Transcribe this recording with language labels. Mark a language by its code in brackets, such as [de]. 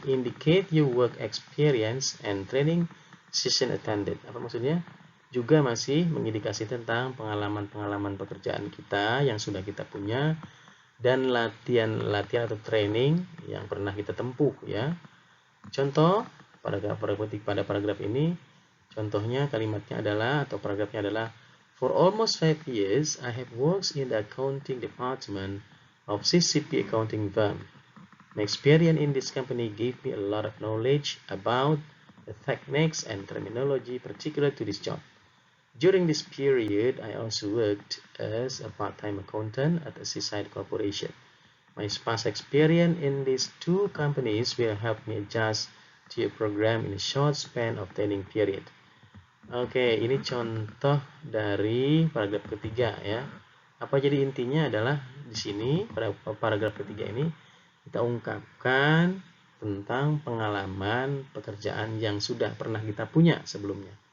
[en] Indicate your work experience and training session attended. [id] Apa maksudnya? Juga masih mengindikasi tentang pengalaman-pengalaman pekerjaan kita yang sudah kita punya dan latihan-latihan atau training yang pernah kita tempuh ya. Contoh pada paragraf ini, contohnya kalimatnya adalah atau paragrafnya adalah, [en] for almost 5 years I have worked in the accounting department of CCP accounting firm. My experience in this company gave me a lot of knowledge about the techniques and terminology particular to this job. During this period, I also worked as a part-time accountant at a seaside corporation. My past experience in these two companies will help me adjust to a program in a short span of training period. [id] Oke, ini contoh dari paragraf ketiga ya. Apa jadi intinya adalah di sini pada paragraf ketiga ini kita ungkapkan tentang pengalaman pekerjaan yang sudah pernah kita punya sebelumnya.